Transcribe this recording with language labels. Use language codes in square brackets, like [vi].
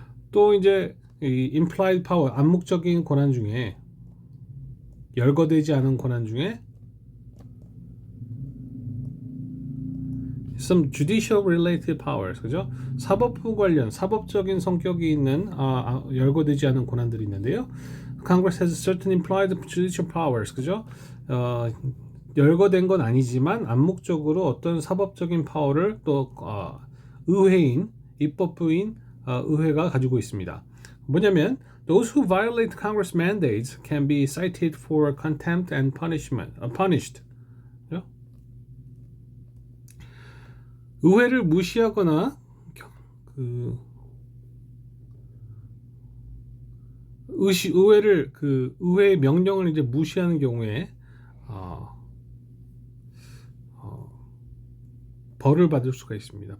[ko] 또 이제 이 implied power, 암묵적인 권한 중에 열거되지 않은 권한 중에 [en] some judicial related powers, [ko] 그죠? 사법부 관련, 사법적인 성격이 있는 열거되지 않은 권한들이 있는데요. [en] Congress has certain implied judicial powers, 그죠? [ko] 열거된 건 아니지만 암묵적으로 어떤 사법적인 파워를 또 의회인, 입법부인 의회가 가지고 있습니다. 뭐냐면 [en] those who violate Congress mandates can be cited for contempt and punished. [ko] 의회를 무시하거나 의회의 명령을 이제 무시하는 경우에 벌을 받을 수가 있습니다.